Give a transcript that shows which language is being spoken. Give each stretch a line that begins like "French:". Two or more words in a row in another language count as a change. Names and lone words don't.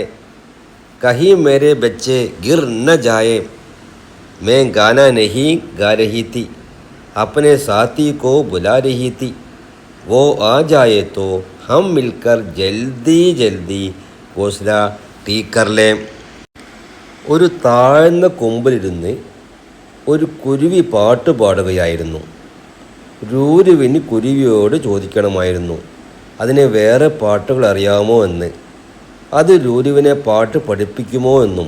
Hindi: कहीं मेरे बच्चे गिर न जाए. मैं गाना नहीं गा रही थी, अपने साथी को बुला रही थी. वो आ जाए तो हम मिलकर जल्दी जल्दी घोंसला ठीक कर लें.
Malayalam: ഒരു താഴ്ന്ന കൊമ്പിലിരുന്ന് ഒരു കുരുവി പാട്ട് പാടുകയായിരുന്നു. രൂരുവിന് കുരുവിയോട് ചോദിക്കണമായിരുന്നു അതിന് വേറെ പാട്ടുകൾ അറിയാമോ എന്ന്. അത് രൂരുവിനെ പാട്ട് പഠിപ്പിക്കുമോ എന്നും.